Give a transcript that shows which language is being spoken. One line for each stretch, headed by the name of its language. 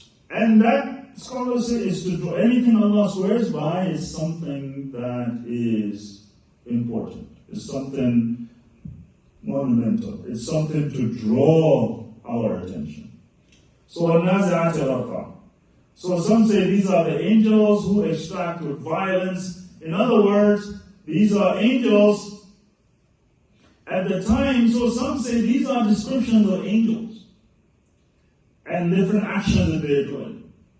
English: And that, scholars say, is to do anything Allah swears by is something that is important. It's something monumental. It's something to draw our attention.
Arabic: So وَالنَّازِعَاتِ غَرْقًا.
English: So some say these are the angels who extract with violence. In other words, these are angels at the time. So some say these are descriptions of angels and different actions that they're doing.